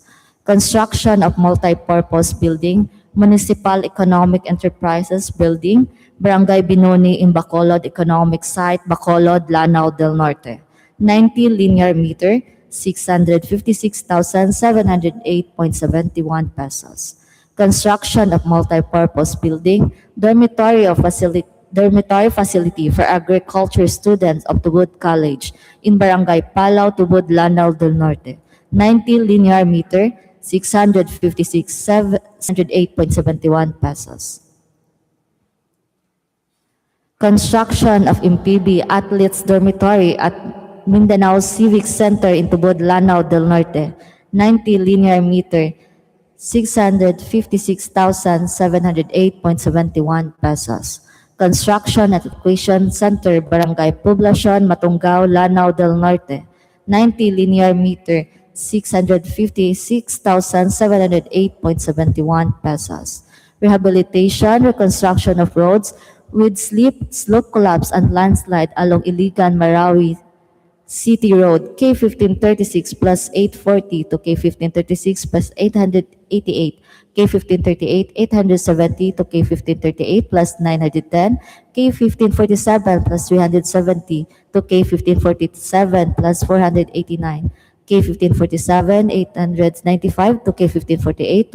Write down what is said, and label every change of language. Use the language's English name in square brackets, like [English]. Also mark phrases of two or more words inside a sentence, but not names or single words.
[English] Construction of multipurpose building, Municipal Economic Enterprises Building, Barangay Binuni in Bacolod Economic Site, Bacolod, Lanao del Norte, 90 linear meter, 656,708.71 pesos. Construction of multipurpose building, dormitory facility for agriculture students of Tubod College in Barangay Palao, Tubod, Lanao del Norte, 90 linear meter, 656,708.71 pesos. Construction of MPB Athletes Dormitory at Mindanao Civic Center in Tubod, Lanao del Norte, 90 linear meter, 656,708.71 pesos. Construction at Evacuation Center, Barangay Poblacion, Matungao, Lanao del Norte, 90 linear meter, 656,708.71 pesos. Rehabilitation, reconstruction of roads with slope collapse and landslide along Iligan-Marawi City Road, K1536 plus 840 to K1536 plus 888, K1538 870 to K1538 plus 910, K1547 plus 370 to K1547 plus 489, K1547 895 to K1548